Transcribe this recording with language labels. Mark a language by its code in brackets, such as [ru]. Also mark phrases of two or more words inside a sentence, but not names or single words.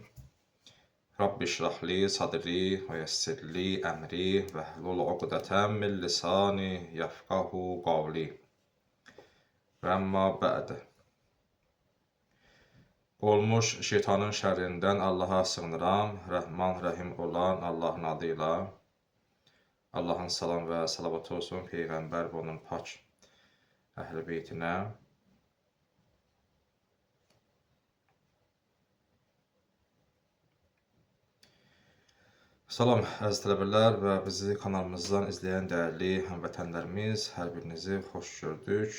[ar] رب اشرح لي صدري ويسر لي أمري واحلل عقدة من لساني يفقهوا قولي. وأما بعد. [az] Olmuş şeytanın şerrinden Allah'a sığınıram. Rəhman, Rəhim olan Allahın adıyla. Allahın salam və salavatı olsun Peyğəmbər və onun pak əhl-i beytinə. Salam əziz tələbələr və bizi kanalımızdan izləyən dəyərli həmvətənlərimiz, hər birinizi xoş gördük.